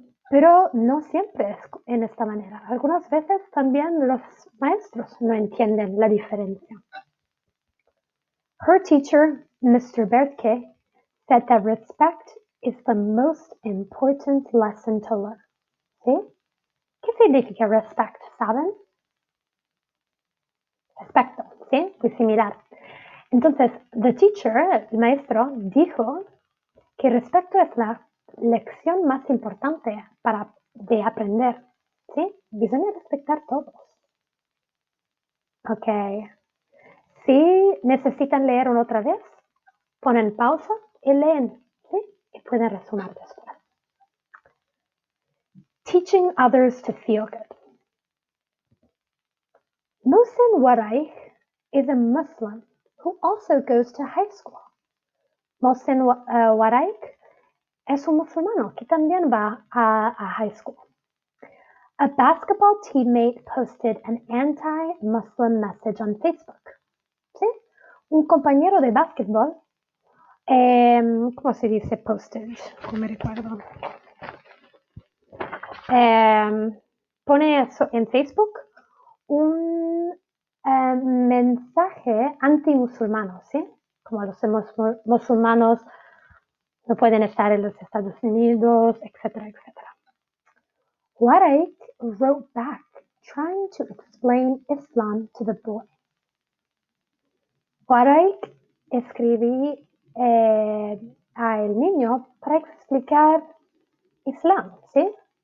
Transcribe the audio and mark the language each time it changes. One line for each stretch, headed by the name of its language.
Spanish: Pero no siempre es en esta manera. Algunas veces también los maestros no entienden la diferencia.
English: Her teacher, Mr. Bertke, said that respect is the most important lesson to learn.
Spanish: ¿Sí? ¿Qué significa respect? ¿Saben? Respeto, ¿sí? Muy similar. Entonces,
English: the teacher,
Spanish: el maestro, dijo que respeto es la lección más importante de aprender, ¿sí?
Italian: Bisogna
Spanish: respetar todos. Ok. Si necesitan leer una otra vez, ponen pausa y leen, ¿sí? Y pueden resumir después.
English: Teaching others to feel good. Mohsen Waraich is a Muslim who also goes to high school.
Spanish: Mohsen Waraich es un musulmano que también va a
English: high school. A basketball teammate posted an anti-Muslim message on Facebook.
Spanish: ¿Sí? Un compañero de básquetbol, ¿cómo se dice posted? No me recuerdo. pone en Facebook un mensaje anti-musulmano, ¿sí? Como los musulmanos no pueden estar en los Estados Unidos, etcétera, etcétera.
English: Waraic wrote back trying to explain Islam to the boy.
Spanish: Waraic escribí al niño para explicar Islam, ¿sí?